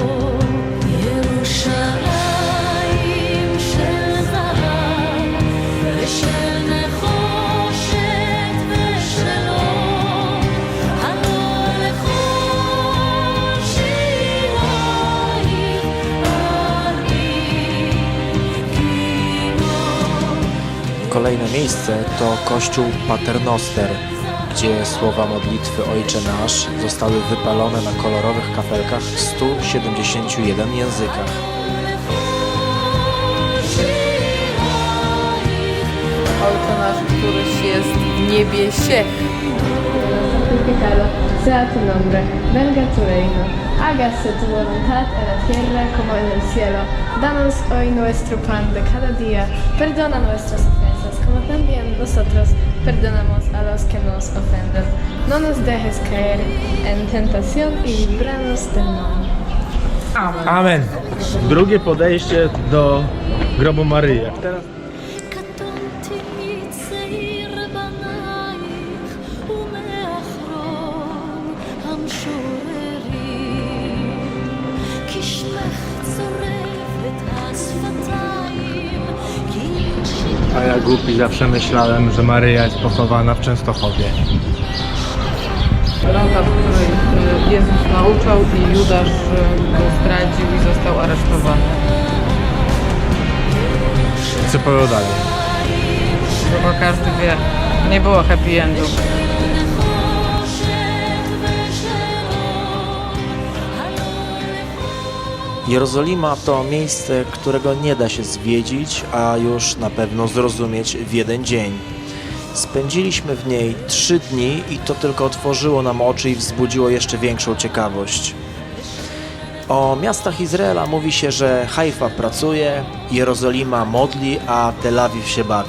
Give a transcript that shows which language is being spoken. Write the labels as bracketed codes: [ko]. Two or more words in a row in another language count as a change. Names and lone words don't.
[he] ירושלים של זהב ושל נחושת ושל אור, הלא לכל שירייך אני כינור. [pl] Kolejne miejsce to kościół Paternoster, gdzie słowa modlitwy Ojcze Nasz zostały wypalone na kolorowych kafelkach w 171 językach. Ojcze nasz, któryś jest w niebie, siech. [es] Santificado sea tu nombre, venga tu reino, hágase tu voluntad en la tierra como en el cielo. Danos hoy nuestro pan de cada día, perdona nuestras ofensas como también nosotros perdonamos a los que nos ofenden. No nos dejes caer en tentación y líbranos del mal. Amen. Amen. [pl] Drugie podejście do grobu Maryi. Teraz [he] קטונתי מצעיר בנייך ומאחרון המשוררים, כי שמך צורב את השפתיים, כי [pl] A ja głupi zawsze myślałem, że Maryja jest pochowana w Częstochowie. Droga, w której Jezus nauczał i Judasz go zdradził i został aresztowany. Co powiedział dalej? Chyba każdy wie, nie było [en] happy endu. [he] נחושת ושל אור, הלא לכל [pl] Jerozolima to miejsce, którego nie da się zwiedzić, a już na pewno zrozumieć w jeden dzień. Spędziliśmy w niej 3 dni i to tylko otworzyło nam oczy i wzbudziło jeszcze większą ciekawość. O miastach Izraela mówi się, że Haifa pracuje, Jerozolima modli, a Tel Awiw się bawi.